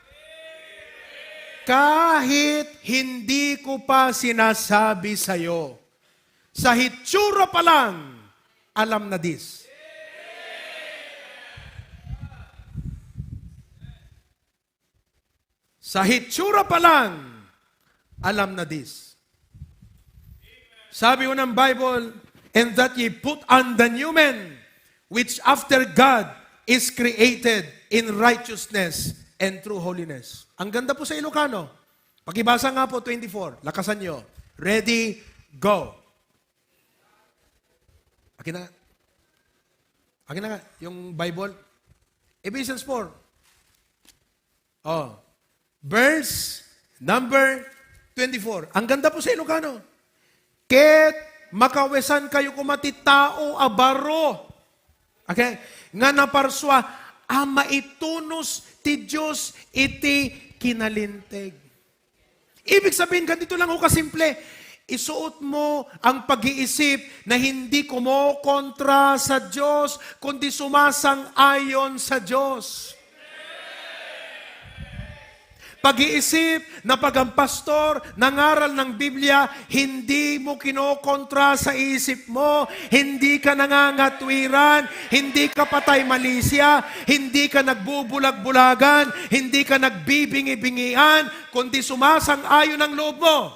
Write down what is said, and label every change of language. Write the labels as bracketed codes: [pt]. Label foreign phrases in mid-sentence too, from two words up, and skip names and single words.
[tl] Kahit hindi ko pa sinasabi sa iyo, sa hitsura pa lang, alam na this. Sa hitsura pa lang, alam na this. Sabi ko ng Bible, [en] and that ye put on the new man, which after God is created in righteousness and true holiness. [tl] Ang ganda po sa Ilocano. Pakibasa nga po 24. Lakasan nyo. Ready, go. Akin na. Akin na nga. Yung Bible. Ephesians 4. Oh. Verse number 24. Ang ganda po sa Ilocano. [ilo] Ket makawesan kayo kumati tao abaro. [tl] Okay? [ilo] Nga naparswa, maitunos ti Diyos iti kinalinteg. [tl] Ibig sabihin, ganito lang ho kasimple. Isuot mo ang pag-iisip na hindi kumokontra sa Diyos, kundi sumasang-ayon sa Diyos. Pag-iisip na pag ang pastor nangaral ng Biblia, hindi mo kinokontra sa isip mo, hindi ka nangangatwiran, hindi ka patay malisya, hindi ka nagbubulag-bulagan, hindi ka nagbibingi-bingian, kundi sumasang-ayon ang loob mo.